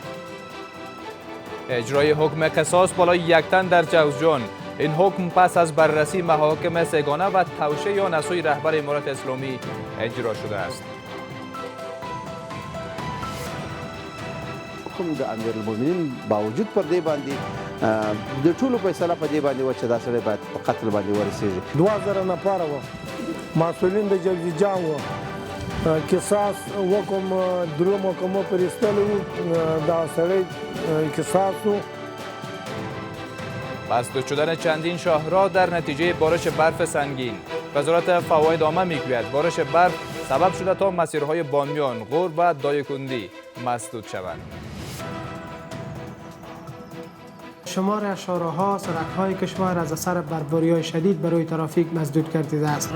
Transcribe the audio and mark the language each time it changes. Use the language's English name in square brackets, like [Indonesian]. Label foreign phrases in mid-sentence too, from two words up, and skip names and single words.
[Persian] اجرای حکم قصاص بالای یک تن در جوزجان. این حکم پس از بررسی محاکم سگانه و توشیح آن از سوی رهبر امارت اسلامی اجرا شده است. [Pashto] حکم د امیرالمؤمنین باوجود پر دې باندې د ټولو فیصله په دې باندې و چې دا سړی باید په قتل باندې ورسېږي. 2000 نفره وو مسؤلین د جوزجان وو، قصاص حکم درو محکمو پرې ایستلی وو، دا سړی قصاص وو. [Persian] مسدود شدن چندین شاهراه در نتیجه بارش برف سنگین. وزارت فواید عامه میگوید بارش برف سبب شده تا مسیرهای بامیان، غور و دایکندی مسدود شوند. شمار شاهراه‌ها، سرک‌های کشور از اثر برفباری‌های شدید برای ترافیک مسدود گردیده است.